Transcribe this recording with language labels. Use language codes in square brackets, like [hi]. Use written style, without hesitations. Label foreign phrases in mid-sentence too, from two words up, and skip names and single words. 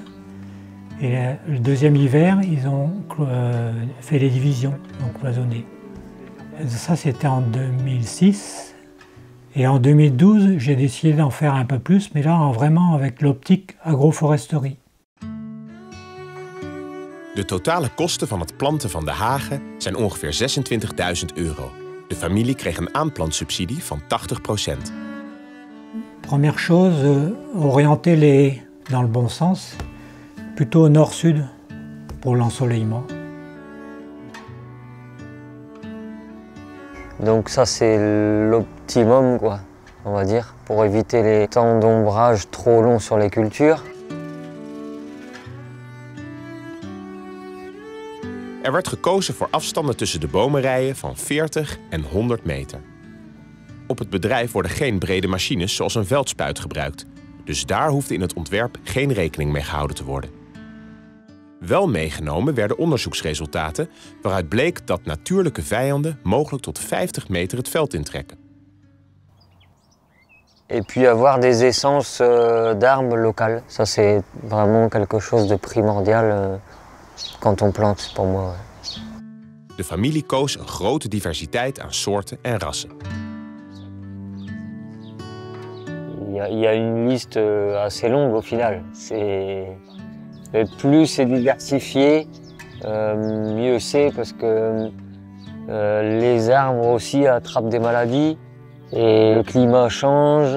[fr] Et le deuxième hiver, ils ont fait les divisions, donc cloisonné. Ça, c'était en 2006. Et en 2012, j'ai décidé d'en faire un peu plus, mais là, vraiment avec l'optique agroforesterie. [nl] De totale kosten van het planten van de hagen zijn ongeveer €26.000. De familie kreeg een aanplantsubsidie van 80%. [fr] Première chose, orienter les haies dans le bon sens, plutôt au nord-sud pour l'ensoleillement. Donc ça c'est l'optimum, quoi, on va dire, pour éviter les temps d'ombrage trop longs sur les cultures. [nl] Er werd gekozen voor afstanden tussen de bomenrijen van 40 en 100 meter. Op het bedrijf worden geen brede machines zoals een veldspuit gebruikt. Dus daar hoefde in het ontwerp geen rekening mee gehouden te worden. Wel meegenomen werden onderzoeksresultaten waaruit bleek dat natuurlijke vijanden mogelijk tot 50 meter het veld intrekken. [fr] Et puis avoir des essences d'arbres locales, ça c'est vraiment quelque chose de primordial quand on plante pour moi. [nl] De familie koos een grote diversiteit aan soorten en rassen. [fr] Il y a une liste assez longue au final. Plus c'est diversifié, mieux c'est parce que les arbres aussi attrapent des maladies et le climat change.